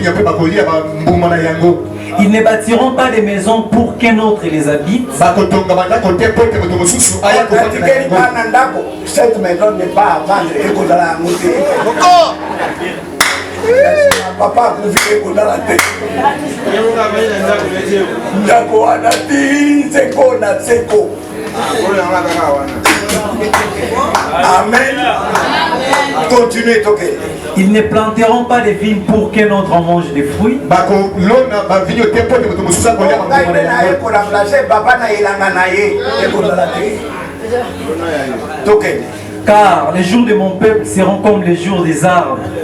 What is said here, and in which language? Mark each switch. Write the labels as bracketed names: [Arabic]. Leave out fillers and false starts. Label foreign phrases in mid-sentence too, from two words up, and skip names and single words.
[French] Ils ne bâtiront pas des maisons pour qu'un autre les habite. Cette maison n'est pas à vendre. [Lingala] Papa akufi [French] dans la tête. [Lingala] Ndako anati seko na seko. [French] Amen. Continuez, ok. Ils ne planteront pas des vignes pour qu'un autre en mange des fruits. Car les jours de mon peuple seront comme les jours des arbres.